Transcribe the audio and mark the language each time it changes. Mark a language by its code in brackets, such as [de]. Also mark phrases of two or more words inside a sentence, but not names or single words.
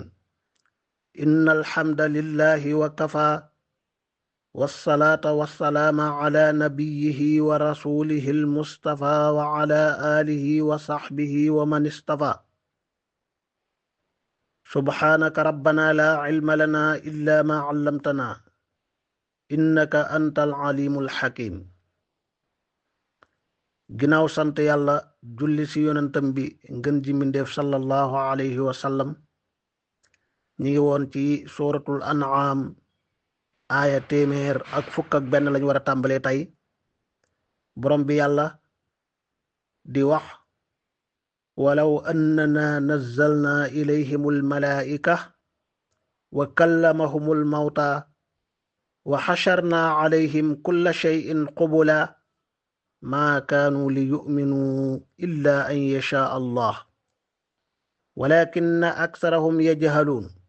[ar] إن الحمد لله وكفى، والصلاة والسلام على نبيه ورسوله المصطفى وعلى آله وصحبه ومن اصطفى. سبحانك ربنا لا علم لنا إلا ما علمتنا إنك أنت العليم الحكيم. [wo] ginnaaw sant yàlla julli ci yonentam bi ngën ji mbindéef [ar] صلى الله عليه وسلم, [wo] ñi ngi woon ci suratul an'am aaya téeméer ak fukk ak benn lañu war a tàmbalee tey. borom bi yàlla di wax: [ar] ولو أننا نزلنا إليهم الملائكة وكلمهم الموتى وحشرنا عليهم كل شيء قبلا ما كانوا ليؤمنوا إلا أن يشاء الله ولكن أكثرهم يجهلون.